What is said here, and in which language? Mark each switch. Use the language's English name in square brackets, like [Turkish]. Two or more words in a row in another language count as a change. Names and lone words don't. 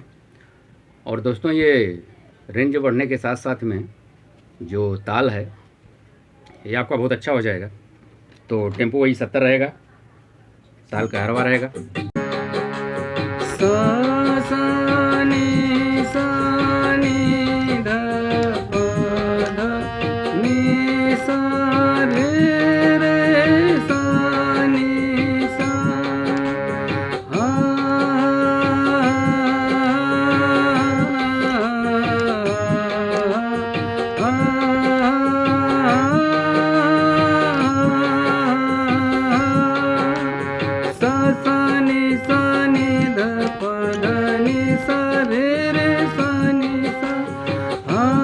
[Hindi] और दोस्तों, ये रेंज बढ़ने के साथ साथ में जो ताल है ये आपका बहुत अच्छा हो जाएगा। तो टेम्पो वही 70 रहेगा, ताल का हरवा रहेगा। सा सा नी सा नी ध प ध नी सा रे रे सा नी सा हा सा सा नी सा नी ध प ध नी सा रे रे सा नी सा हा